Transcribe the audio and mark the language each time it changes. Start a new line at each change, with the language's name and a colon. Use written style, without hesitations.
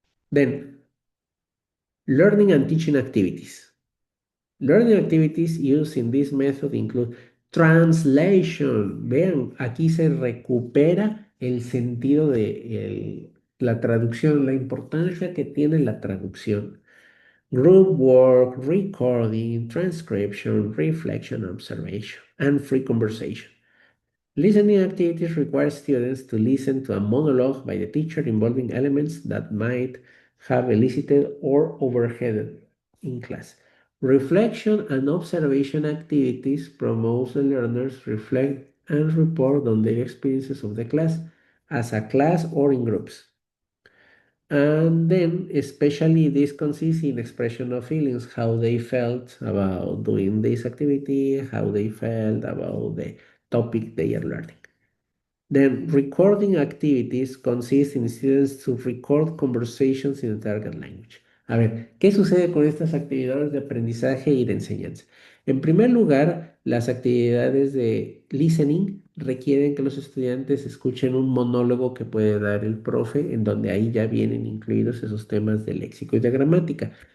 English: Then, learning and teaching activities. Learning activities used in this method include translation.
Spanish: Vean, aquí se recupera el sentido de la traducción, la importancia que tiene la traducción.
English: Group work, recording, transcription, reflection, observation, and free conversation. Listening activities require students to listen to a monologue by the teacher involving elements that might have elicited or overheaded in class. Reflection and observation activities promote the learners reflect and report on their experiences of the class as a class or in groups. And then, especially this consists in expression of feelings, how they felt about doing this activity, how they felt about the topic they are learning. Then, recording activities consist in students to record conversations in the target language.
Spanish: A ver, ¿qué sucede con estas actividades de aprendizaje y de enseñanza? En primer lugar, las actividades de listening requieren que los estudiantes escuchen un monólogo que puede dar el profe, en donde ahí ya vienen incluidos esos temas de léxico y de gramática.